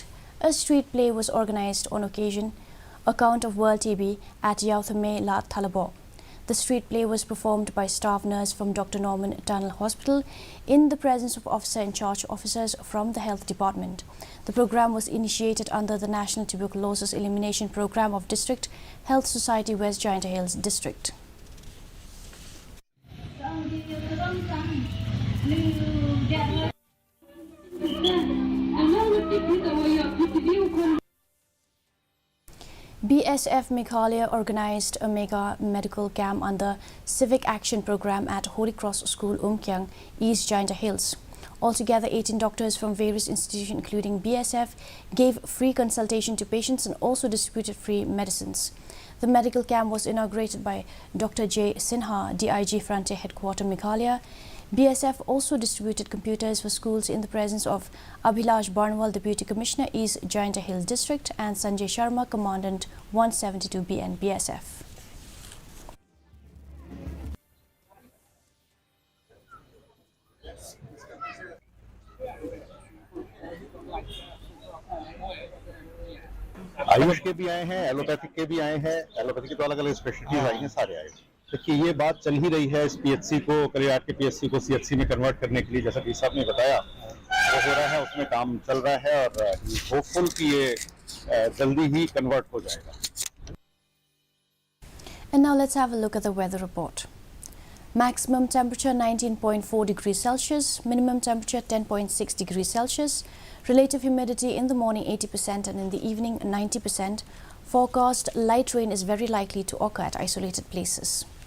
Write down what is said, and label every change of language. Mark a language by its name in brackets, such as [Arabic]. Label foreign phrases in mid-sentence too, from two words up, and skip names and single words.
[English] A street play was organized on occasion account of World TB at Yautame La Thalabo. The street play was performed by staff nurse from Dr. Norman Tunnel Hospital in the presence of officer in charge officers from the health department. The program was initiated under the National Tuberculosis Elimination Program of District Health Society West Giant Hills District. BSF Meghalaya organized a mega medical camp under Civic Action Program at Holy Cross School, Umkyang, East Giant Hills. Altogether, 18 doctors from various institutions including BSF gave free consultation to patients and also distributed free medicines. The medical camp was inaugurated by Dr. J. Sinha, DIG Frontier Headquarter Meghalaya. BSF also distributed computers for schools in the presence of Abhilash Barnwal, Deputy Commissioner, East Giant Hills District, and Sanjay Sharma, Commandant 172BN BSF. [Hindi] आयुष के भी आए हैं, एलोपैथिक के भी आए हैं, एलोपैथिक के तो अलग अलग स्पेशलिटीज आई हैं, सारे आए। देखिए ये बात चल ही रही है इस पीएचसी को, कलियाट के पीएचसी को सीएचसी में कन्वर्ट करने के लिए, जैसा कि साहब ने बताया वो हो रहा है, उसमें काम चल रहा है और होपफुल कि ये जल्दी ही कन्वर्ट हो जाएगा। [English] And now let's have a look at the weather report. Maximum temperature 19.4 degrees Celsius, minimum temperature 10.6 degrees Celsius, relative humidity in the morning 80% and in the evening 90%. Forecast light rain is very likely to occur at isolated places.